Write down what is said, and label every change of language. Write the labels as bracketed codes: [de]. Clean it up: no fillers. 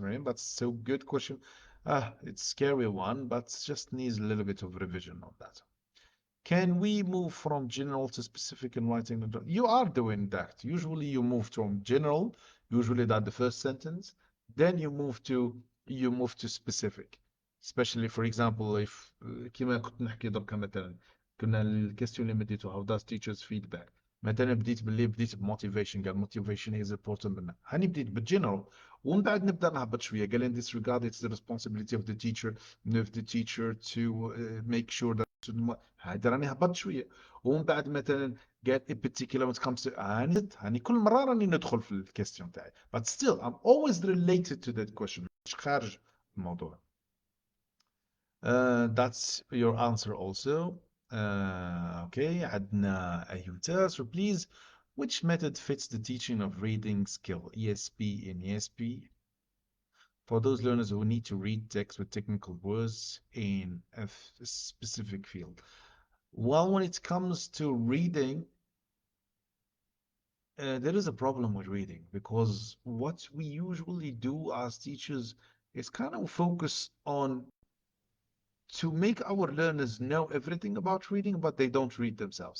[en] Mariam, but so good question. It's a scary one, but just needs a little bit of revision on that. Can we move from general to specific in writing? You are doing that. Usually you move from general, usually that the first sentence, then you move to specific. Especially for example if [ar] كما كنت نحكي دركا مثلا كنا الكيستيون اللي مديتو [en] how does teachers feedback [ar] مثلا بديت بموتيفيشن قال [en] motivation is important [ar] منا هاني بديت بالجنرال ومن بعد نبدا نهبط شويه قال [en] in this regard it's the responsibility of the teacher to make sure that [ar] هذا راني هبطت شويه ومن بعد مثلا قال [en] in particular when it comes to [ar] هاني كل مره راني ندخل في الكيستيون تاعي [en] but still I'm always related to that question [ar] مش خارج الموضوع. [en] That's your answer also. [ar] Okay, عندنا أيوتا. [en] So please, which method fits the teaching of reading skill, ESP and ESP, for those learners who need to read text with technical words in a specific field? Well, when it comes to reading, there is a problem with reading because what we usually do as teachers is kind of focus on to make our learners know everything about reading, but they don't read themselves.